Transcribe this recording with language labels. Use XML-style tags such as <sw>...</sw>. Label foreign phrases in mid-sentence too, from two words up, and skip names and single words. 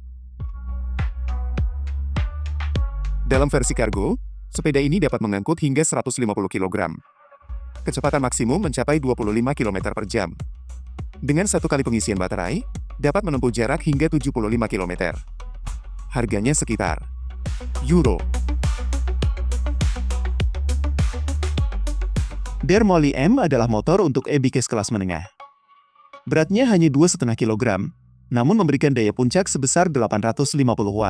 <id>Dalam versi kargo, sepeda ini dapat mengangkut hingga 150 kg. Kecepatan maksimum mencapai 25 km per jam. Dengan 1 kali pengisian baterai, dapat menempuh jarak hingga 75 km. Harganya sekitar euro. Der Molly M adalah motor untuk e-bikes kelas menengah. Beratnya hanya 2,5 kg, namun memberikan daya puncak sebesar 850 watt.</id>